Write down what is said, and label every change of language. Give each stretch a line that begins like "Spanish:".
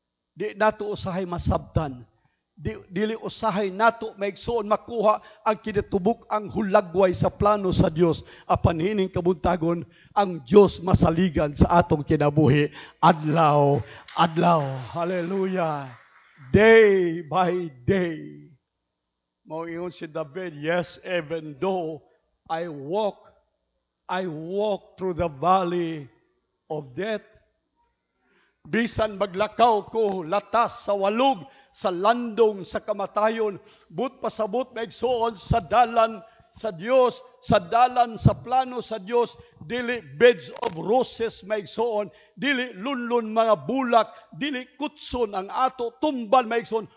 Cebuano: Di nato usahay masabtan. Dili usahay nato maigsoon makuha ang kinatubuk ang hulagway sa plano sa Dios. Apan hining kabuntagon ang Dios masaligan sa atong kinabuhi adlaw. Hallelujah.
English: Day by day.
Cebuano: Mao ingon si David,
English: yes, even though I walk through the valley of death.
Cebuano: Bisan maglakaw ko latas sa walog sa landong sa kamatayon, but pasabot maigsoon sa dalan sa Dios, sa dalan sa plano sa Dios, dili
English: beds of roses
Cebuano: maigsoon, dili lunlon mga bulak, dili kutson ang ato tumbal maigsoon,